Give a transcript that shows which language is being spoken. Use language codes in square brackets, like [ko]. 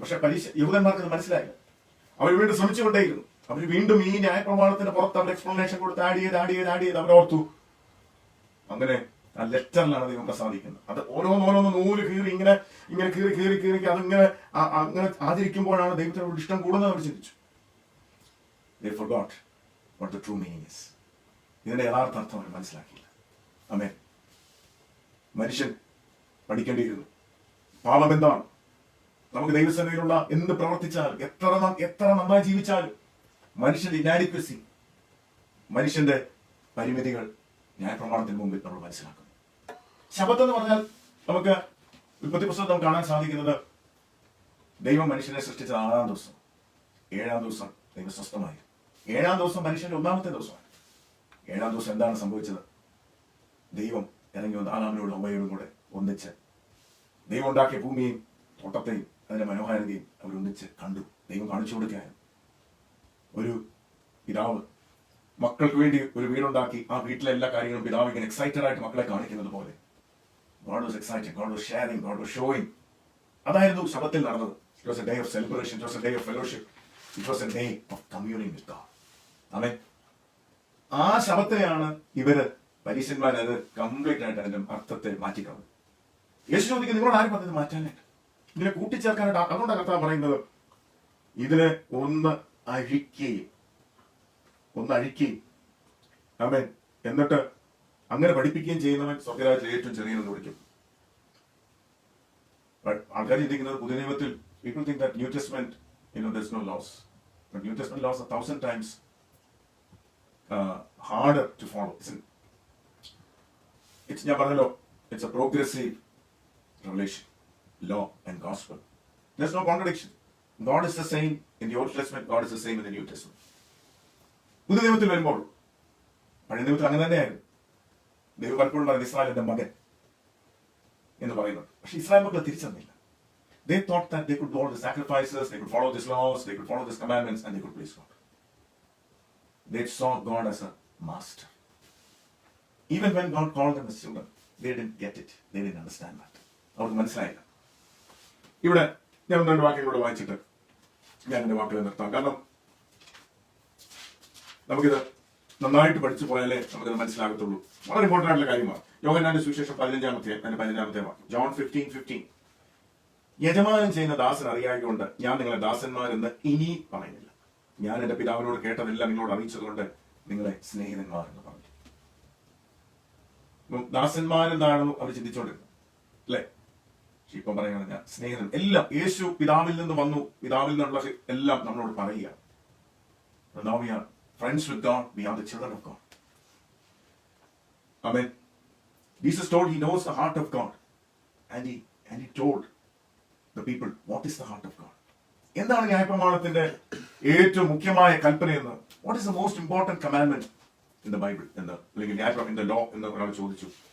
[ml] പക്ഷെ യഹൂദന്മാർക്ക് അത് മനസ്സിലായില്ല. അവർ വീണ്ടും ശ്രമിച്ചുകൊണ്ടേയിരുന്നു. അവർ വീണ്ടും ഈ ന്യായപ്രമാണത്തിന്റെ പുറത്ത് അവർ എക്സ്പ്ലനേഷൻ കൊടുത്ത് ആഡ് ചെയ്ത് അവർ ഓർത്തു. അങ്ങനെ ആ ലെറ്ററിലാണ് ദൈവം പ്രസാദിക്കുന്നത്. അത് ഓരോന്നോരോന്ന് നൂല് ഇങ്ങനെ കീറി അതിങ്ങനെ അങ്ങനെ ആചരിക്കുമ്പോഴാണ് ദൈവത്തിനോട് ഇഷ്ടം കൂടുന്നത് അവർ ചിന്തിച്ചു. [en] They forgot what the true meaning is. [ml] ഇതിന്റെ യഥാർത്ഥ അർത്ഥം അവർ മനസ്സിലാക്കിയില്ല. ആമേൻ. മനുഷ്യൻ പഠിക്കേണ്ടിയിരുന്നു പാപം എന്താണ്. നമുക്ക് ദൈവസന്നിധിയിലുള്ള എന്ത് പ്രവർത്തിച്ചാലും എത്ര നന്നായി ജീവിച്ചാലും മനുഷ്യന്റെ ഇനാഡിക്വസി, മനുഷ്യന്റെ പരിമിതികൾ ന്യായപ്രമാണത്തിന് മുമ്പിൽ നമ്മൾ മനസ്സിലാക്കുന്നു. ശബത്ത് എന്ന് പറഞ്ഞാൽ നമുക്ക് ഉൽപ്പത്തി പുസ്തകത്തിൽ കാണാൻ സാധിക്കുന്നത് ദൈവം മനുഷ്യനെ സൃഷ്ടിച്ചത് 6-ാം ദിവസം. 7-ാം ദിവസം ദൈവം സ്വസ്ഥമായി. 7-ാം ദിവസം മനുഷ്യന്റെ 1-ാമത്തെ ദിവസമാണ്. 7-ാം ദിവസം എന്താണ് സംഭവിച്ചത്? ദൈവം ഇറങ്ങി വന്ന് ആദാമിനോടും ഹവ്വയോടും കൂടെ ഒന്നിച്ച് ദൈവം ഉണ്ടാക്കിയ ഭൂമിയെയും തോട്ടത്തെയും അതിന്റെ മനോഹാരിതയും അവരൊന്നിച്ച് കണ്ടു. ദൈവം കാണിച്ചു കൊടുക്കുകയായിരുന്നു. ഒരു പിതാവ് മക്കൾക്ക് വേണ്ടി ഒരു വീടുണ്ടാക്കി ആ വീട്ടിലെ എല്ലാ കാര്യങ്ങളും പിതാവ് ഇങ്ങനെ എക്സൈറ്റഡ് ആയിട്ട് മക്കളെ കാണിക്കുന്നത് പോലെ [en] God was excited, God was sharing, God was showing. [ml] അതായിരുന്നു ശബത്തിൽ നടന്നത്. [en] It was a day of celebration, it was a day of fellowship, it was a day of communing with God. [ml] ആമേൻ. ആ ശബത്തിനെയാണ് ഇവര് പരീശന്മാർ അത് കംപ്ലീറ്റ് ആയിട്ട് അതിന്റെ അർത്ഥത്തെ മാറ്റിക്കളഞ്ഞത്. യേശു ചോദിക്കുന്നത് നിങ്ങളോട് ആരും പറഞ്ഞത് മാറ്റാനായിട്ട്, ഇതിനെ കൂട്ടിച്ചേർക്കാനായിട്ട്. അതുകൊണ്ടാണ് കർത്താവ് പറയുന്നത് ഇതിനെ ഒന്ന് അഴിക്കുകയും ആമേൻ, എന്നിട്ട് അങ്ങനെ പഠിപ്പിക്കുകയും ചെയ്യുന്നവൻ സ്വർഗ്ഗരാജ്യത്തിൽ ഏറ്റവും ചെറിയതെന്ന് വിളിക്കും. ആൾക്കാർ ചിന്തിക്കുന്നത് പുതിയ നിയമത്തിൽ [en] people think that New Testament, there's no laws, but New Testament laws are 1,000 times harder to follow. [ml] ഞാൻ പറഞ്ഞല്ലോ, [en] it's a progressive revelation, law and gospel. There's no contradiction. God is the same in the Old Testament, God is the same in the New Testament. [ml] പുതിയ നിയമത്തിൽ വരുമ്പോൾ പഴയ നിയമത്തിൽ അങ്ങനെ തന്നെയായിരുന്നു. ദൈവം പലപ്പോഴും പറയുന്നത് ഇസ്രായേലിന്റെ മകൻ എന്ന് പറയുന്നത്. പക്ഷെ ഇസ്രായേൽ മക്കളെ തിരിച്ചറിഞ്ഞില്ല. [en] They thought that they could do all the sacrifices, they could follow these laws, they could follow these commandments, and they could please God. They saw God as a master. Even when God called them as children, they didn't get it. They didn't understand that. [ml] അവർക്ക് മനസ്സിലായില്ല. ഇവിടെ ഞാൻ 2 വാക്യങ്ങളോട് വായിച്ചിട്ട് ഞാൻ എന്റെ വാക്കുകൾ നിർത്താം. കാരണം നമുക്കിത് നന്നായിട്ട് പഠിച്ചു പോയാലേ നമുക്കത് മനസ്സിലാകത്തുള്ളൂ. വളരെ ഇമ്പോർട്ടൻ്റ് ആയിട്ടുള്ള കാര്യമാണ്. യോഹന്നാന്റെ സുവിശേഷം 15-ാമത്തെ വാക്യം, John 15:15. യജമാനൻ ചെയ്യുന്ന ദാസൻ അറിയായതുകൊണ്ട് ഞാൻ നിങ്ങളെ ദാസന്മാരെന്ന് ഇനി പറയുന്നില്ല. ഞാൻ എന്റെ പിതാവിനോട് കേട്ടതെല്ലാം നിങ്ങളോട് അറിയിച്ചതുകൊണ്ട് നിങ്ങളെ സ്നേഹിതന്മാർ എന്ന് പറഞ്ഞു. ദാസന്മാരെന്താണോ അവർ ചിന്തിച്ചോണ്ടിരുന്നത്, അല്ലെ? ഇപ്പം പറയുകയാണ് ഞാൻ സ്നേഹിതൻ. എല്ലാം യേശു പിതാവിൽ നിന്ന് വന്നു, പിതാവിൽ നിന്നുള്ള എല്ലാം നമ്മളോട് പറയുക. [en] Now we are friends with God, we are the children of God. Amen. Jesus told he knows the heart of God, and he told the people what is the heart of God. [ml] എന്താണ് ന്യായപ്രമാണത്തിന്റെ ഏറ്റവും മുഖ്യമായ കൽപ്പനയെന്ന്, [en] what is the most important commandment in the Bible [ml] എന്ന്, അല്ലെങ്കിൽ ന്യായപ്രമാണം [en] in the law [ml] എന്ന് ഒരാൾ ചോദിച്ചു.